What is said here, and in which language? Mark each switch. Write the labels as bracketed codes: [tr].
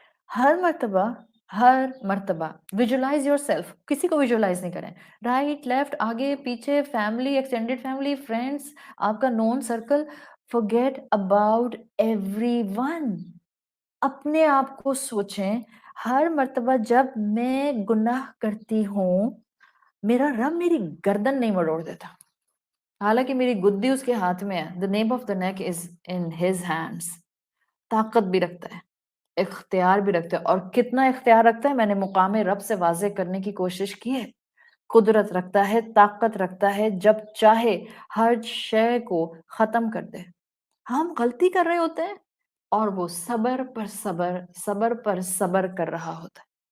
[ur] ہر مرتبہ [en] visualize yourself, [ur] کسی کو ویژولائز نہیں کریں، رائٹ لیفٹ آگے پیچھے، فیملی، ایکسٹینڈیڈ فیملی، فرینڈس، آپ کا نون سرکل، [en] forget about everyone. [ur] اپنے آپ کو سوچیں، ہر مرتبہ جب میں گناہ کرتی ہوں میرا رب میری گردن نہیں مروڑ دیتا، حالانکہ میری گدی اس کے ہاتھ میں ہے. [en] the nape of the neck is in his hands. [ur] طاقت بھی رکھتا ہے، اختیار بھی رکھتا ہے، اور کتنا اختیار رکھتا ہے میں نے مقام رب سے واضح کرنے کی کوشش کی ہے. قدرت رکھتا ہے، طاقت رکھتا ہے، جب چاہے ہر شے کو ختم کر دے. ہم غلطی کر رہے ہوتے ہیں اور وہ صبر پر صبر کر رہا ہوتا ہے.